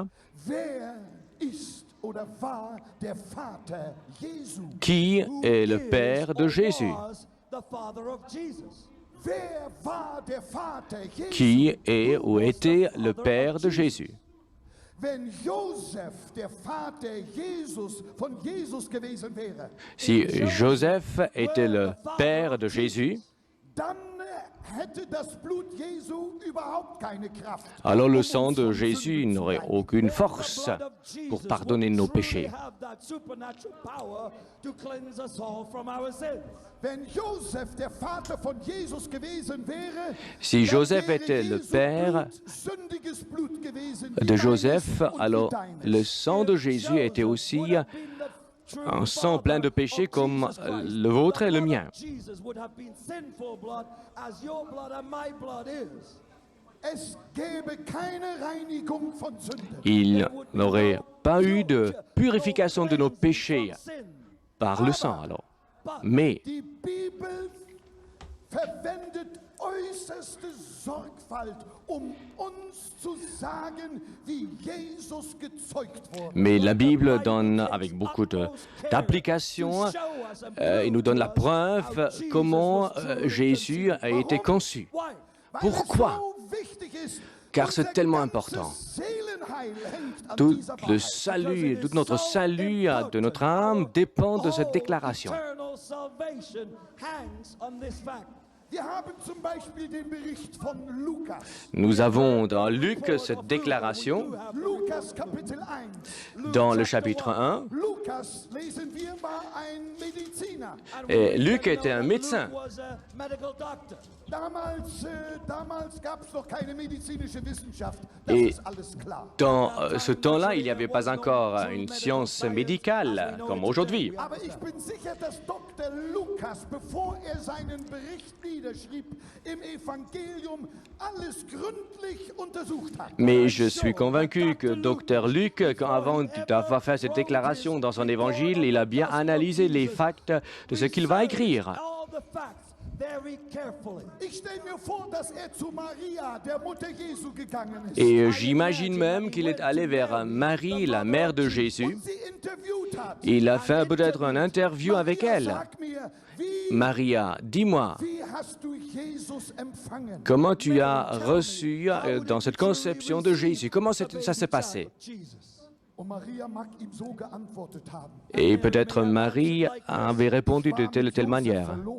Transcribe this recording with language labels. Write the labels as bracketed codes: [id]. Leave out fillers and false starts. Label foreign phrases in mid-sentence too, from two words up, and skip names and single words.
[de] Wer ist oder war der Vater Jesu? [fr] Qui est le père de Jésus? [en] The father of Jesus. [de] Wer war der Vater Jesu? [fr] Qui est ou était le père de Jésus? [de] Wenn Josef der Vater von Jesus gewesen wäre, [fr] Si Joseph était le père de Jésus, [de] dann hätte das Blut Jesu überhaupt keine Kraft. [fr] alors le sang de Jésus n'aurait aucune force pour pardonner nos péchés. [de] Wenn Josef der Vater von Jesus gewesen wäre, [fr] Si [de] dann [fr] Joseph [de] wäre [fr] était le [de] Jesu [fr] père [de] Blut sündiges Blut gewesen, wie [fr] de [de] deines [fr] Joseph, [de] und wie [fr] alors [de] deines. [fr] le sang de Jésus était aussi un sang plein de péchés comme le vôtre et le mien. [de] Es gäbe keine Reinigung von Sünde. [fr] Il n'aurait pas eu de purification de nos péchés par le sang alors. Mais [de] Die Bibel verwendet äußerste Sorgfalt, uns zu sagen, wie Jesus Jesus gezeugt wurde. [fr] Mais la Bible donne, avec beaucoup d'applications, il nous donne la preuve comment Jésus a été conçu. [de] Weil es [fr] Pourquoi? [de] so wichtig ist, [fr] Car c'est [de] unser [fr] tellement [de] ganzes [fr] important. [de] Seelenheil hängt an [fr] Tout [de] dieser [fr] le [de] Wahrheit. [fr] salut, tout notre salut de notre âme dépend de cette déclaration. [en] Eternal salvation hangs on this fact. [de] Wir haben zum Beispiel den Bericht von Lukas. [fr] Nous avons dans Luc cette déclaration. [de] Lukas Kapitel 1. [fr] Dans le chapitre 1, [de] Lukas, lesen wir, war ein Mediziner. [fr] et Luc était un médecin. [en] Luke was a medical doctor. [de] Damals gab es noch keine medizinische Wissenschaft. Das [fr] Et [de] ist alles klar. [fr] dans ce temps-là, il n'y avait pas encore une science médicale comme aujourd'hui. [de] Aber ich bin sicher, dass Dr. Lukas, bevor seinen Bericht niederschrieb, im Evangelium alles gründlich untersucht hat. [fr] Mais je suis convaincu que Dr Luc, avant d'avoir fait cette déclaration dans son évangile, il a bien analysé les facts de ce qu'il va écrire. [en] All the facts very carefully. [de] Ich stelle mir vor, dass zu Maria, der Mutter Jesu, gegangen ist. [fr] Et j'imagine même qu'il est allé vers Marie, la mère de Jésus. [de] Und sie interviewt hat. [fr] Il a fait peut-être une interview avec [de] Maria, [fr] elle. [de] sag mir, Maria, [fr] dis-moi, [de] wie hast du Jesus empfangen? [fr] comment tu as reçu dans cette conception de Jésus? Comment ça s'est passé? [de] Jesus. Und Maria mag ihm so geantwortet haben. [fr] Et peut-être Marie avait répondu de telle ou telle manière.